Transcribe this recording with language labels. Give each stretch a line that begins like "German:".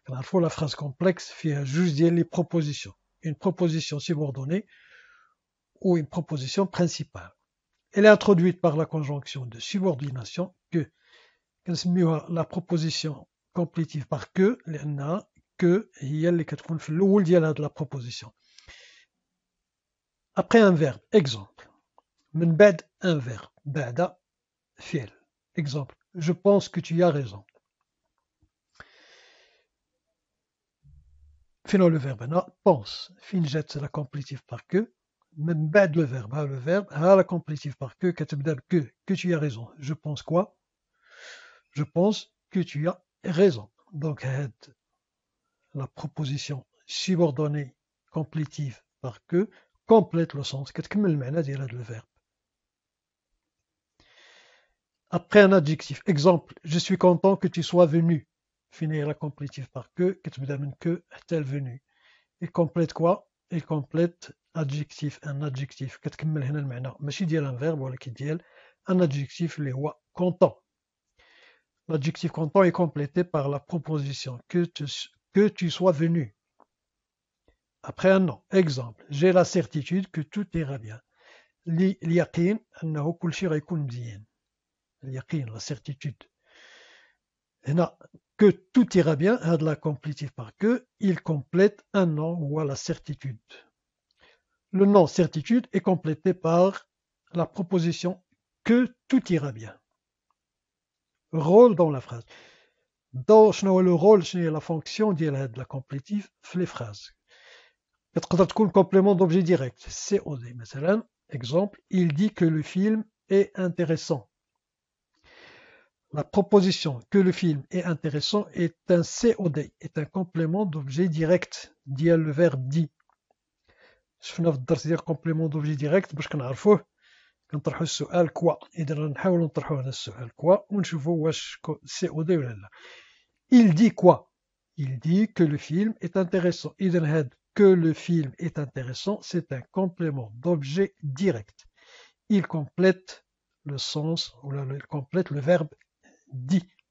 Arabic: كنعرفوا
French: la phrase complexe
Arabic: فيها جوج ديال
French: les propositions. Une proposition subordonnée ou une proposition principale. Elle est introduite par la conjonction de subordination que
Arabic: كنسميوها
French: la proposition complétive par que
Arabic: لأنها
French: que
Arabic: هي اللي كتكون في الأول ديال هاد
French: la proposition. Après un verbe, exemple.
Arabic: من بعد
French: un verbe,
Arabic: بعد فعل.
French: Exemple. Je pense que tu as raison.
Arabic: فين
French: le verbe
Arabic: هنا
French: pense.
Arabic: فين جات
French: la complétive par que
Arabic: من بعد
French: le verbe.
Arabic: ها
French: le verbe ها la complétive par que
Arabic: كتبدا ب
French: que tu as raison. Je pense quoi? Je pense que tu as raison. Donc la proposition subordonnée complétive par que complète le sens
Arabic: كتكمل المعنى ديال هذا
French: الverbe. Après un adjectif, exemple, je suis content que tu sois venu. Finir la complétive par que
Arabic: كتبدا من
French: que
Arabic: حتى
French: venu. Il complète quoi? Il complète adjectif, un adjectif
Arabic: كتكمل هنا المعنى ماشي ديال
French: un verbe
Arabic: ولكن ديال
French: un adjectif
Arabic: اللي هو
French: content. L'adjectif content est complété par la proposition que tu sois venu. Après un nom, exemple, j'ai la certitude que tout ira bien.
Arabic: اليقين أنه كل شيء غيكون مزيان. اليقين,
French: la certitude.
Arabic: هنا
French: que tout ira bien,
Arabic: هاد
French: la complétive par que, il complète un nom ou la certitude. Le nom certitude est complété par la proposition que tout ira bien. Rôle dans la phrase.
Arabic: شنو هو
French: le rôle,
Arabic: شنو هي
French: la fonction
Arabic: ديال هاد
French: la complétive
Arabic: في
French: les phrases.
Arabic: كتقدر تكون
French: complément d'objet direct. COD مثلا. Exemple, il dit que le film est intéressant. La proposition que le film est intéressant est un COD, est un complément d'objet direct ديال le verbe dit.
Arabic: شفنا في الدرس ديال
French: complément d'objet direct
Arabic: باش كنعرفوه كنطرحوا السؤال كوا. إذا غنحاولوا نطرحوا هذا السؤال كوا ونشوفوا واش COD ولا لا.
French: Il dit quoi? Il dit que le film est intéressant.
Arabic: إذا هاد
French: que le film est intéressant, c'est un complément d'objet direct. Il complète le sens ou il complète le verbe dit.